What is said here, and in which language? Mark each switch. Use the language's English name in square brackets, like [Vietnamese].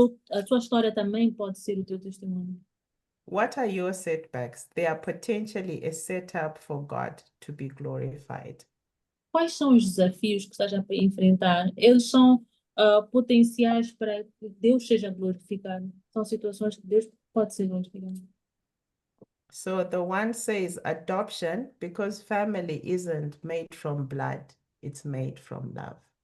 [Portuguese] A tua história também pode ser o teu testemunho. [English] What are your setbacks? They are potentially a setup for God to be glorified. [Portuguese] Quais são os desafios que estás a enfrentar? Eles são potenciais para que Deus seja glorificado. São situações que Deus pode ser glorificado. [English] So the one says adoption because family isn't made from blood, it's made from love.